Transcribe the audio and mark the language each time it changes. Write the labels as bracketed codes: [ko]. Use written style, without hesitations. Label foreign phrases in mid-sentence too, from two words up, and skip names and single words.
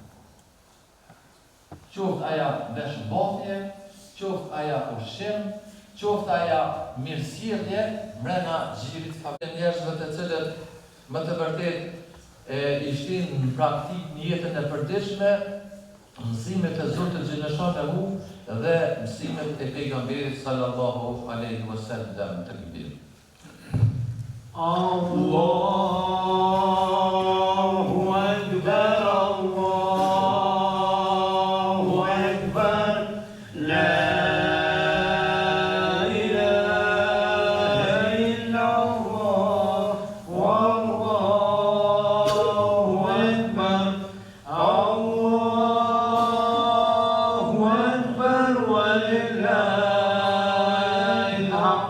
[sq] Qoftë aja veshmbathje, qoftë aja ushqim, qoftë aja mirësjellje mbrana xhirit familjes njerëzve të cilët më të vërtet i shtin në praktik në jetën e përditshme mësimet e Zotit Gjellëshanuhu dhe mësimet e pejgamberit [ar] صلى الله عليه وسلم. [sq] Takbir. [ar] الله أكبر، الله أكبر، لا إله إلا الله، والله أكبر، الله أكبر، ولله الحمد.